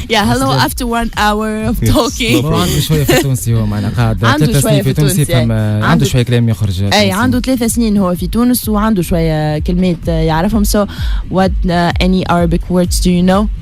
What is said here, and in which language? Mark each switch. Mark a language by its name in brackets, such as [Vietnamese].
[English] Yeah, hello after 1 hour of talking. [Arabic] عنده شوية في تونسي، هو معنا قاعد عنده 3 شوية سنين في تونس، عنده شوية كلام يخرج. أي عنده 3 سنين هو في تونس وعنده شوية كلمات يعرفهم. [English] So what any Arabic words do you know?